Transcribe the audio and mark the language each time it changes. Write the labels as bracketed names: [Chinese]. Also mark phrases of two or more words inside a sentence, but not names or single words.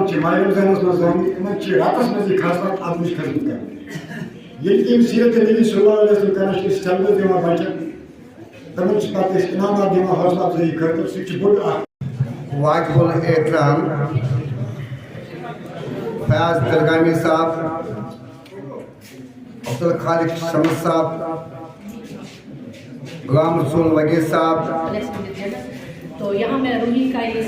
[Kashmiri] ماہ رمضانس مز آمت، راتس مز یہ کھسان ادبچ خدمت کر یہ سیرت نبی صلی اللہ علیہ وسلم کران سیلبس دِوان بچن، تمن پتہ انعامات دِوان حوصلہ افزائی خاطر، سہ بوڑ واجب الاحترام فیاض تلگامی صاحب، عبدالخالق شمس صاحب، غلام رسول وگے صاحب، [Urdu] تو یہاں میں روحی کا یہ